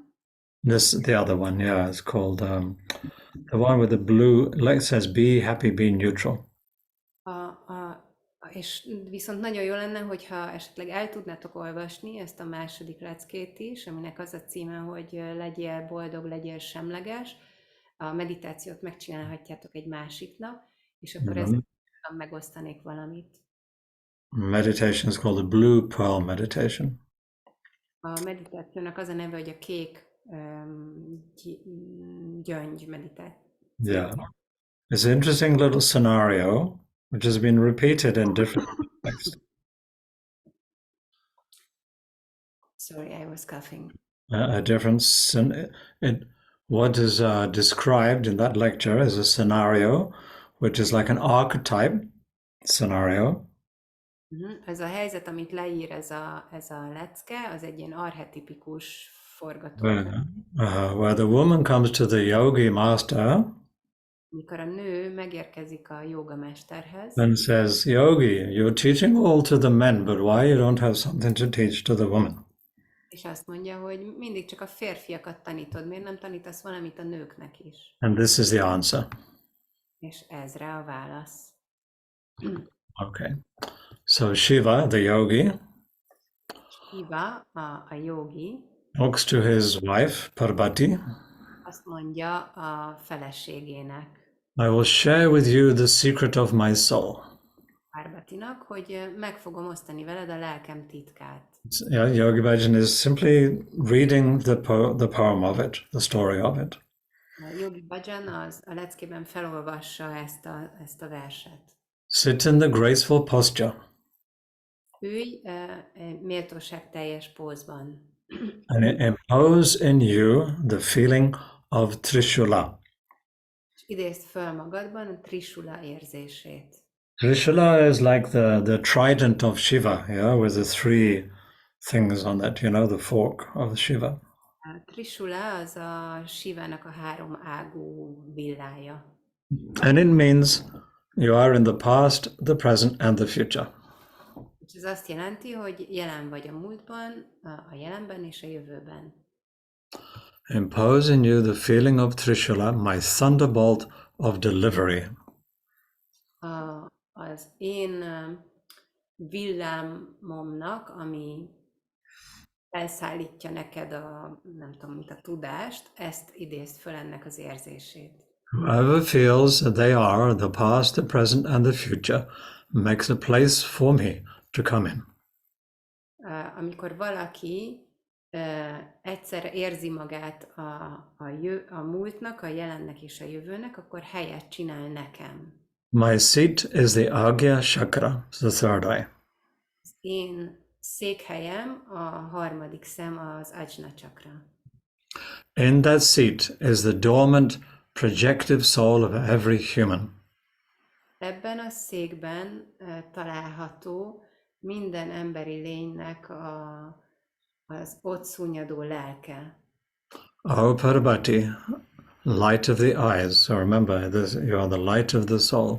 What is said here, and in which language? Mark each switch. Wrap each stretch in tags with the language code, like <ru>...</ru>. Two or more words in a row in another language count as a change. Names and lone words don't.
<en>The other one, yeah, it's called the one with the blue, like it says, be happy, be neutral.</en> <hu>És viszont nagyon jó lenne, hogyha esetleg el tudnátok olvasni ezt a második leckét is, aminek az a címe, hogy legyél boldog, legyél semleges. A meditációt megcsinálhatjátok egy másik nap, és akkor ezzel megosztanék valamit.</hu> <en>Meditation is called the Blue Pearl Meditation.</en> <hu>A meditációnak az a neve, hogy a kék gyöngy meditáció.</hu> <en>Yeah. It's an interesting little scenario which has been repeated in different contexts. Sorry, I was coughing. What is described in that lecture is a scenario which is like an archetype scenario.</en> <hu>Ez a helyzet, amit leír ez a lecke, az egy ilyen archetipikus forgatókönyv.</hu> <en>Where the woman comes to the yogi master,</en> <hu>mikor a nő megérkezik a jogamesterhez,</hu> <en>and says, Yogi, you're teaching all to the men, but why you don't have something to teach to the women?</en> <hu>És azt mondja, hogy mindig csak a férfiakat tanítod, miért nem tanítasz valamit a nőknek is?</hu> <en>And this is the answer.</en> <hu>És ez rá a válasz.</hu> <en>Okay. So Shiva, the yogi,</en> <hu>Shiva, a yogi,</hu> <en>talks to his wife, Parvati.</en> <hu>Azt mondja a feleségének,</hu> <en>I will share with you the secret of my soul.</en> <hu>Parvatinak, hogy meg fogom osztani veled a lelkem titkát.</hu> <en>Yeah, Yogi Bhajan is simply reading the poem of it, the story of it.</en> <hu>A Yogi Bhajan a leckében felolvassa ezt a verset.</hu> <en>Sit in the graceful posture.</en> <hu>Ülj méltóság teljes pózban.</hu> <en>And impose in you the feeling of Trishula.</en> <hu>És idézd föl magadban a Trishula érzését.</hu> <en>Trishula is like the trident of Shiva, yeah, with the 3 things on that, you know, the fork of Shiva.</en> <hu>A Trishula az a Shivának a 3 ágú villája.</hu> <en>And it means you are in the past, the present, and the future.</en> <hu>És ez azt jelenti, hogy jelen vagy a múltban, a jelenben és a jövőben.</hu> <en>impose in you the feeling of Trishula, my thunderbolt of delivery.</en> <hu>Az én villámomnak, ami elszállítja neked nem tudom, mint a tudást, ezt idézd föl ennek az érzését.</hu> <en>Whoever feels that they are the past, the present, and the future makes a place for me to come in.</en> <hu>Amikor valaki egyszerre érzi magát a múltnak, a jelennek és a jövőnek, akkor helyet csinál nekem.</hu> <en>My seat is the Agya Chakra, the third eye.</en> <hu>Az én székhelyem a harmadik szem, az Ajna Chakra.</hu> <en>In that seat is the dormant, projective soul of every human.</en> <hu>Ebben a székben található minden emberi lénynek az ott szúnyadó lelke.</hu> <en>O Parvati, light of the eyes. So remember, you are the light of the soul.</en>